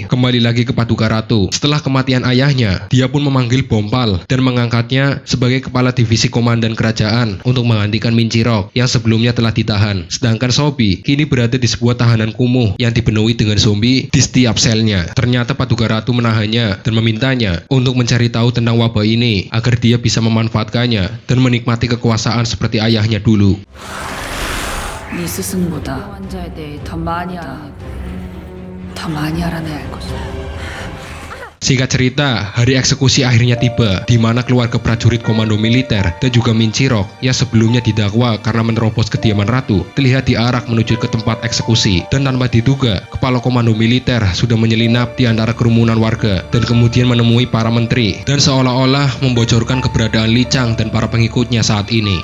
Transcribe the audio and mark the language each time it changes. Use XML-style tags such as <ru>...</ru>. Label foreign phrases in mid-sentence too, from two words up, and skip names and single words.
<id>Kembali lagi ke Paduka Ratu, setelah kematian ayahnya, dia pun memanggil Bompal dan mengangkatnya sebagai kepala divisi komandan kerajaan untuk menggantikan Min Chirok yang sebelumnya telah ditahan. Sedangkan Sobi kini berada di sebuah tahanan kumuh yang dipenuhi dengan zombie di setiap selnya. Ternyata Paduka Ratu menahannya dan memintanya untuk mencari tahu tentang wabah ini agar dia bisa memanfaatkannya dan menikmati kekuasaan seperti ayahnya dulu.</id> <ko>네 스승보다 환자에 대해 더 많이 알아내고 더 많이 알아내야 할 것이다.</ko> <id>Singkat cerita, hari eksekusi akhirnya tiba, di mana keluarga prajurit komando militer dan juga Min Chirok yang sebelumnya didakwa karena menerobos kediaman ratu, terlihat diarak menuju ke tempat eksekusi. Dan tanpa diduga, kepala komando militer sudah menyelinap di antara kerumunan warga dan kemudian menemui para menteri dan seolah-olah membocorkan keberadaan Li Chang dan para pengikutnya saat ini.</id>